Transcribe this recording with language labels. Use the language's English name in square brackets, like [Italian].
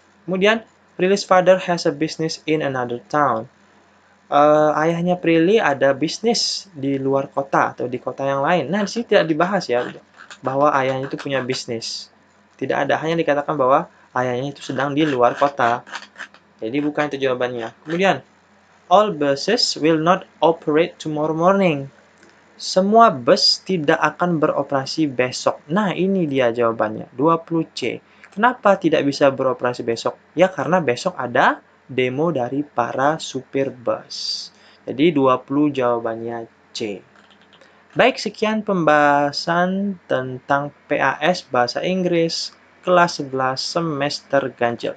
[English] Kemudian, Prilly's father has a business in another town. [Indonesian] Ayahnya Prilly ada bisnis di luar kota atau di kota yang lain. Nah, di sini tidak dibahas ya bahwa ayahnya itu punya bisnis. Tidak ada, hanya dikatakan bahwa ayahnya itu sedang di luar kota. Jadi bukan itu jawabannya. [English] Kemudian, all buses will not operate tomorrow morning. [Indonesian] Semua bus tidak akan beroperasi besok. Nah, ini dia jawabannya, 20C. Kenapa tidak bisa beroperasi besok? Ya, karena besok ada demo dari para supir bus. Jadi 20 jawabannya C. Baik, sekian pembahasan tentang PAS Bahasa Inggris kelas 11 semester ganjil.